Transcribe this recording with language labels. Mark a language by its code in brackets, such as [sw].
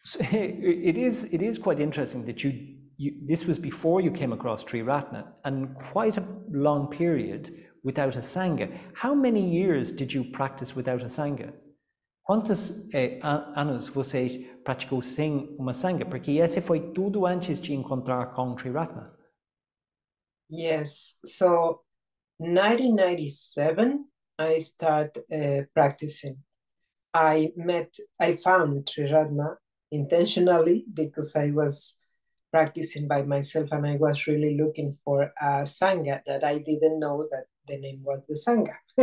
[en] It is quite interesting that this was before you came across Triratna, and quite a long period without a sangha. How many years did you practice without a sangha? [pt] Quantos anos você praticou sem uma sangha? Porque esse foi tudo antes de encontrar com Triratna. [en] Yes. So 1997, I started practicing. I found Triratna intentionally because I was practicing by myself and I was really looking for a sangha that I didn't know that the name was the sangha.